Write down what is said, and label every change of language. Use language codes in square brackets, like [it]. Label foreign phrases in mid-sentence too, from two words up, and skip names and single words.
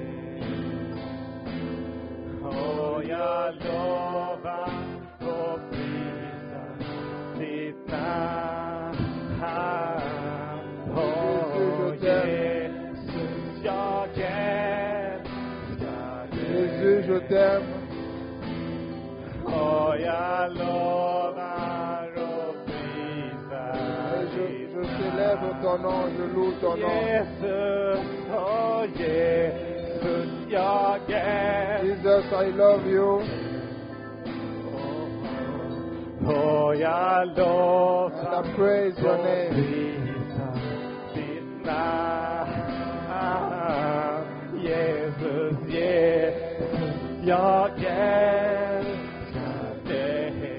[sv] Och jag lovar och prisar ditt namn. Och Jesus, jag älskar dig. [fr] Jésus, je t'aime. [sv] Och jag lovar och prisar [fr] Je célèbre ton nom, je loue ton nom. [sv] Jesus, oh Jesus, jag älskar. [en] Jesus, I love you. [sv] Och jag lovar [en] And I praise your [sv] och [en] name. [sv] prisar ditt namn. Jesus, Jesus, jag älskar dig.